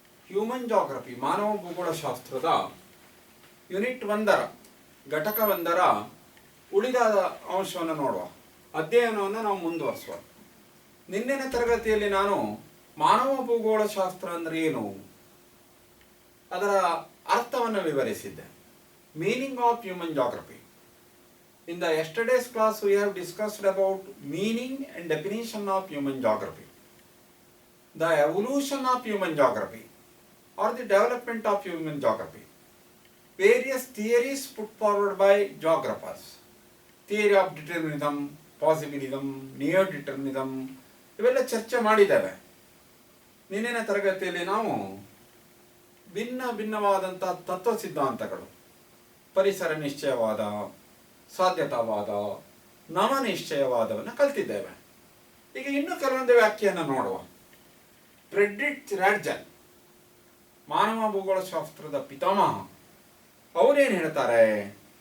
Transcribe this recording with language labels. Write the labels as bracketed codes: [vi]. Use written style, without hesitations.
[kn] Human geography ಮಾನವ ಭೂಗೋಳಶಾಸ್ತ್ರದ unit 1 ಘಟಕ 1 ಉಳಿದ ಅಂಶವನ್ನು ನೋಡುವ ಅಧ್ಯಯನವನ್ನು ನಾವು ಮುಂದುವರಿಸುವ. ನಿನ್ನೆನ ತರಗತಿಯಲ್ಲಿ ನಾನು ಮಾನವ ಭೂಗೋಳಶಾಸ್ತ್ರ ಅಂದರೆ ಏನು ಅದರ ಅರ್ಥವನ್ನು ವಿವರಿಸಿದ್ದೆ. [en] Meaning of human geography. In the yesterday's class we have discussed about meaning and definition of human geography, the evolution of human geography or the development of human geography, various theories put forward by geographers, theory of determinism, possibilism, neo-determinism [kn] ಇವೆಲ್ಲ ಚರ್ಚೆ ಮಾಡಿದ್ದೇವೆ. ನಿನ್ನೆನ ತರಗತಿಯಲ್ಲಿ ನಾವು ಭಿನ್ನವಾದಂಥ ತತ್ವ ಸಿದ್ಧಾಂತಗಳು, ಪರಿಸರ ನಿಶ್ಚಯವಾದ, ಸಾಧ್ಯತಾವಾದ, ನವನಿಶ್ಚಯವಾದವನ್ನು ಕಲ್ತಿದ್ದೇವೆ. ಈಗ ಇನ್ನೂ ಕೆಲವೊಂದು ವ್ಯಾಖ್ಯೆಯನ್ನು ನೋಡುವ. ಫ್ರೆಡ್ರಿಕ್ ರಾಡ್ಜನ್, ಮಾನವ ಭೂಗೋಳಶಾಸ್ತ್ರದ ಪಿತಾಮಹ, ಅವರೇನು ಹೇಳ್ತಾರೆ?